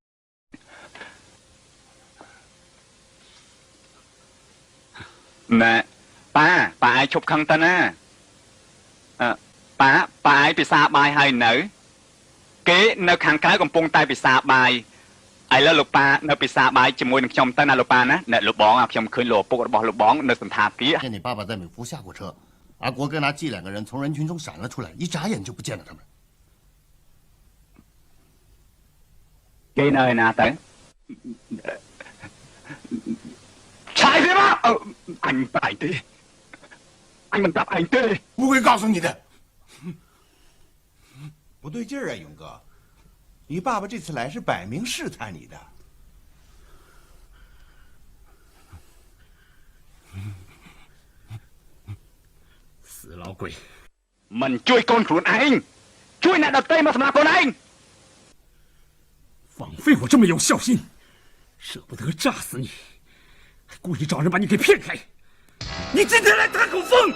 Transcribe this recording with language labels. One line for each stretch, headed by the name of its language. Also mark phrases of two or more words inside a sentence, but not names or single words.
Khmer: ណែប៉ាឯងឈប់ខឹងទៅណាប៉ាឯងពិសាបាយហើយនៅគេនៅខាងក្រៅកំពុងតែពិសាបាយឥឡូវលោកប៉ានៅពិសាបាយជាមួយនឹងខ្ញុំទៅណាលោកប៉ាណាអ្នកលោកបងខ្ញុំឃើញលោកឪពុករបស់លោកបងនៅសន្តាគារ
Chinese: 见你爸爸在美孚下过车，阿国跟阿季两个人从人群中闪了出来，一眨眼就不见了他们。
Khmer: គេនៅឯណាទៅឆាយទេមកអញប្រាប់ទេអញមិនប្រាប់ឯងទេ
Chinese: 不会告诉你的。不对劲儿啊，勇哥，你爸爸这次来是摆明试探你的。死老鬼！
Khmer: មិនជួយកូនខ្លួនឯងជួយអ្នកដទៃមកសម្រាប់កូនឯង
Chinese: 枉费我这么有孝心，舍不得炸死你，还故意找人把你给骗开。你今天来探口风！